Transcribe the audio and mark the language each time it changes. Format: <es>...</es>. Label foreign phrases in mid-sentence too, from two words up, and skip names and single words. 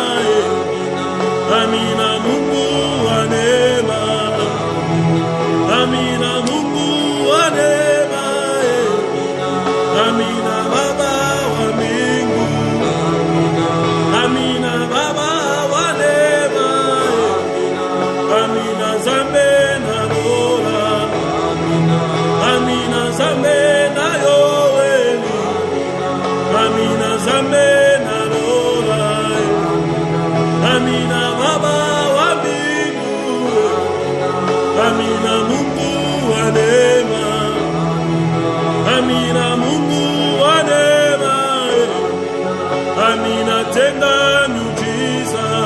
<sw>Amina Mungu wa neema. Amina Mungu wa neema. Amina Baba wa mbingu. Amina Baba wa neema.</sw> <ln>Amina zambe na lola. Amina zambe na yoeli. Amina zambe na lola.</ln> <sw>Amina Baba wa mbingu. Amina Mungu wa neema. Amina Mungu wa neema. Amina tenda miujiza.</sw>